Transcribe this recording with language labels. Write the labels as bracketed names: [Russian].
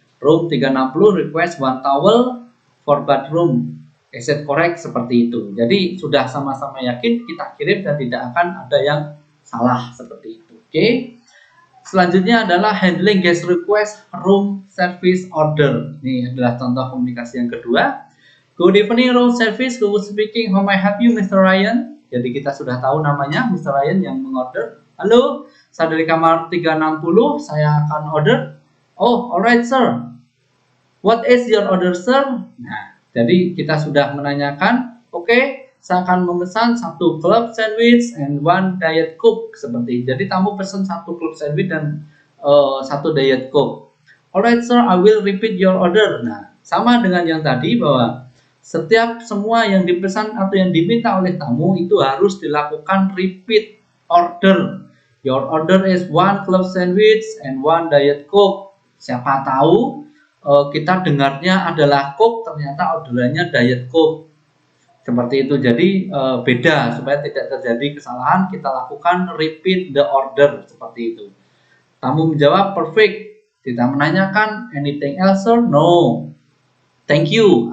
[English] Room 360 request 1 towel for bathroom, is it correct? [Indonesian] Seperti itu. Jadi sudah sama-sama yakin, kita kirim dan tidak akan ada yang salah, seperti itu. Oke. Selanjutnya adalah [English] handling guest request room service order. [Indonesian] Ini adalah contoh komunikasi yang kedua. [English] Good evening room service, who speaking, how may I help you Mr. Ryan? [Indonesian] Jadi kita sudah tahu namanya Mr. Ryan yang mengorder. Halo, saya dari kamar 360, saya akan order. [English] Oh, alright sir. What is your order sir? [Indonesian] Nah, jadi kita sudah menanyakan, [English] okay, [Indonesian] saya akan memesan [English] 1 club sandwich and 1 diet coke [Indonesian] seperti itu. Jadi tamu pesan 1 club sandwich dan 1 diet coke. [English] Alright sir, I will repeat your order. [Indonesian] Nah, sama dengan yang tadi bahwa setiap semua yang dipesan atau yang diminta oleh tamu itu harus dilakukan repeat order. [English] Your order is 1 club sandwich and 1 diet coke. [Indonesian] Siapa tahu kita dengarnya adalah coke, ternyata orderannya diet coke. Seperti itu. Jadi beda, supaya tidak terjadi kesalahan, kita lakukan [English] repeat the order [Indonesian] seperti itu. Tamu menjawab perfect. Kita menanyakan [English] anything else sir? No. Thank you.